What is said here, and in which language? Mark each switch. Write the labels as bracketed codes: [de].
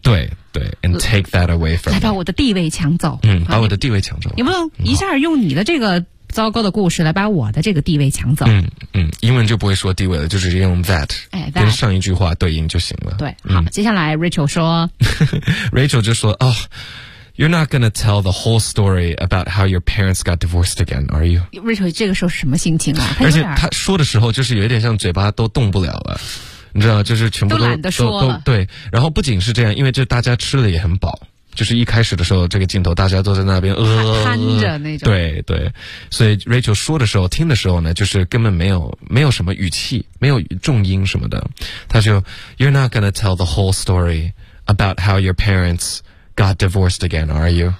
[en] 对。对 ，and take that away from， [zh] 来把我的地位抢走。把我的地位抢走。你不能一下用你的这个糟糕的故事来把我的这个地位抢走。英文就不会说地位了，就直接用 that， 跟上一句话对应就行了。对，好，接下来 Rachel 说，Rachel 就说，哦。 [en] You're not going to tell the whole story about how your parents got divorced again, are you? [zh] Rachel 这个时候是什么心情啊？而且他说的时候就是有点像嘴巴都动不了了，你知道，就是全部都懒得说了。对，然后不仅是这样，因为这大家吃的也很饱，就是一开始的时候这个镜头大家都在那边瘫着那种，对对，所以 Rachel 说的时候听的时候呢就是根本没有什么语气，没有重音什么的，他就 [en] You're not gonna tell the whole story about how your parents got divorced again are you